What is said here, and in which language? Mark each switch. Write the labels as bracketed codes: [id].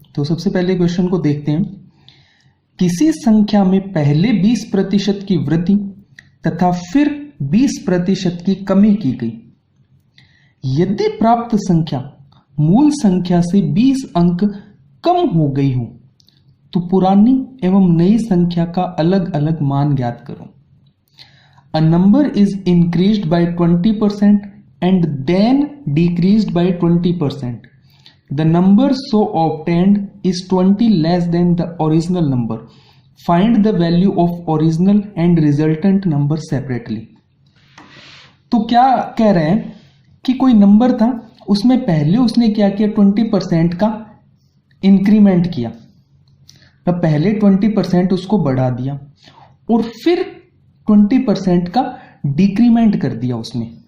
[hi] तो सबसे पहले क्वेश्चन को देखते हैं। किसी संख्या में पहले 20% की वृद्धि तथा फिर 20% की कमी की गई। यदि प्राप्त संख्या मूल संख्या से 20 अंक कम हो गई हो तो पुरानी एवं नई संख्या का अलग अलग मान ज्ञात करो। [en] A number is increased by 20% and then decreased by 20%. The number so obtained is 20 less than the original number. Find the value of original and resultant number separately. [hi] तो क्या कह रहे हैं कि कोई नंबर था, उसमें पहले उसने क्या किया, 20% का इंक्रीमेंट किया, तो पहले 20% उसको बढ़ा दिया और फिर 20% का डिक्रीमेंट कर दिया उसने।